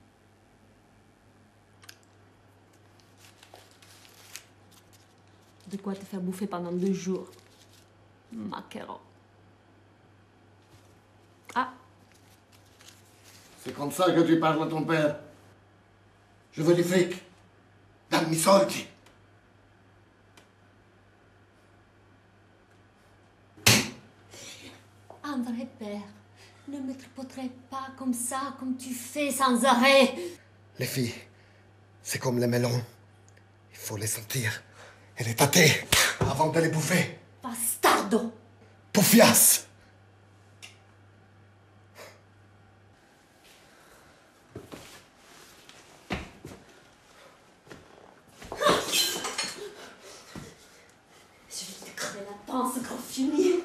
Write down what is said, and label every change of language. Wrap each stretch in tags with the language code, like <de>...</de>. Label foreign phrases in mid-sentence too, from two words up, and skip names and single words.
<fr>De quoi te faire bouffer pendant 2 jours. Maquereau. Ah, C'est comme ça que tu parles à ton père? Je veux du fric.</fr> <it>Dammi soldi.</it> <fr>un vrai père ne me tripoterait pas comme ça, comme tu fais sans arrêt. Les filles, c'est comme les melons. Il faut les sentir et les tâter avant de les bouffer. Bastardo! Poufias! Je vais te crever la panse, grand fumier.</fr>